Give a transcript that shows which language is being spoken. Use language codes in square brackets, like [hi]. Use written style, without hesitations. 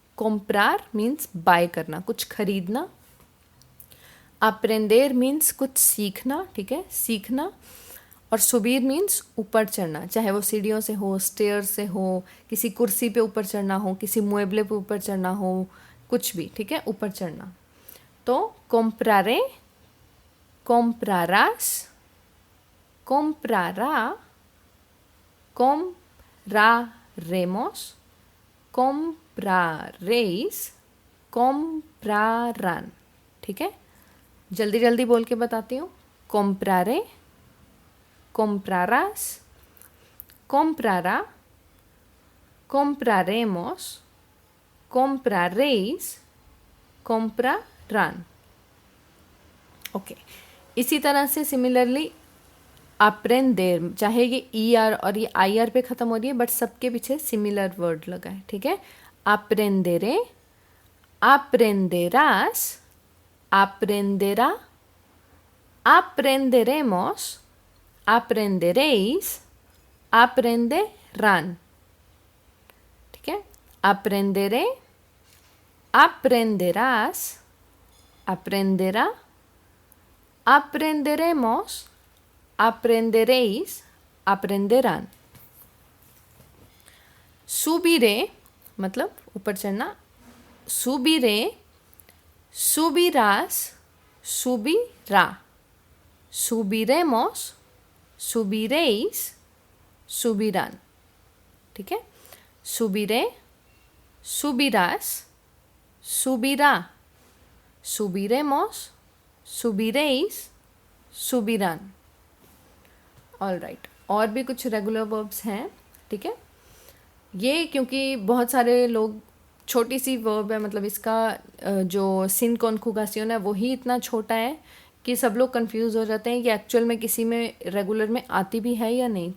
[hi] कॉम्प्रार means by करना, कुछ खरीदना। अप्रेंदेर मीन्स कुछ सीखना। ठीक है, सीखना। और सुबीर मीन्स ऊपर चढ़ना, चाहे वो सीढ़ियों से हो, स्टेयर से हो, किसी कुर्सी पे ऊपर चढ़ना हो, किसी मुएबले पे ऊपर चढ़ना हो, कुछ भी, ठीक है, ऊपर चढ़ना। [es] तो compraré, comprarás, comprará, compraremos, compraréis, comprarán, [hi] ठीक है। जल्दी जल्दी बोल के बताती हूँ। [es] compraré, comprarás, comprará, compraremos, compraréis, comprarán। [hi] Okay, इसी तरह से सिमिलरली अप्रेंदेर, चाहे ये ई आर और ये आई आर पे ख़त्म हो रही है बट सबके पीछे सिमिलर वर्ड लगा है, ठीक है। [es] अप्रेंदेरे, aprenderás, aprenderá, aprenderemos, aprenderéis, aprenderán, [hi] ठीक है। [es] aprenderé, aprenderás, aprenderá, aprenderemos, aprenderéis, aprenderán। subiré [hi] मतलब ऊपर चढ़ना, [es] subiré, subirás, subirá, subiremos, subiréis, subirán, [hi] ठीक है। [es] subiré, subirás, subirá, subiremos, subiréis, subirán। [hi] All right, और भी कुछ रेगुलर वर्ब्स हैं, ठीक है। ये क्योंकि बहुत सारे लोग, छोटी सी वर्ब है, मतलब इसका जो सिन कॉन्जुगेशन है वही इतना छोटा है कि सब लोग कंफ्यूज हो जाते हैं कि एक्चुअल में किसी में रेगुलर में आती भी है या नहीं।